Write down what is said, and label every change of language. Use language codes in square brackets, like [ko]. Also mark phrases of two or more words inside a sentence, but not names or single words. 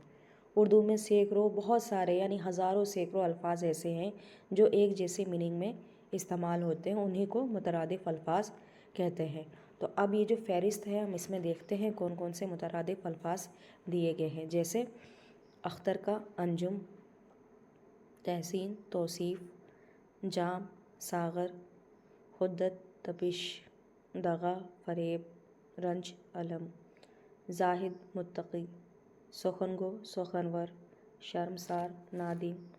[ur] اردو میں سینکڑوں، بہت سارے یعنی ہزاروں سینکڑوں الفاظ ایسے ہیں جو ایک جیسے میننگ میں استعمال ہوتے ہیں، انہیں کو مترادف الفاظ کہتے ہیں۔ تو اب یہ جو فہرست ہے ہم اس میں دیکھتے ہیں کون کون سے مترادف الفاظ دیے گئے ہیں۔ جیسے اختر کا انجم، تحسین توصیف، جام ساغر، حدت تپش، دغا فریب، رنج علم، زاہد متقی، سخن گو سخنور، شرمسار نادم،